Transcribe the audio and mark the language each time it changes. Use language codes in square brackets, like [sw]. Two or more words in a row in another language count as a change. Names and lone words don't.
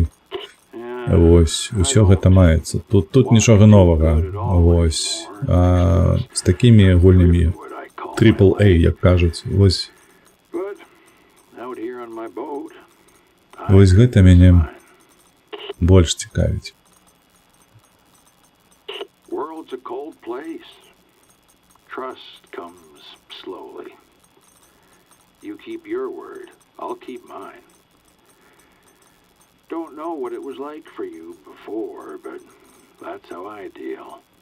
[be] Вось, усё гэта маецца. Тут нічога новага. Вось. З такімі гульнямі AAA, як кажуць. Вось гэта мяне больш цікавіць. [en] Don't know what it was like for you before, but that's how I deal.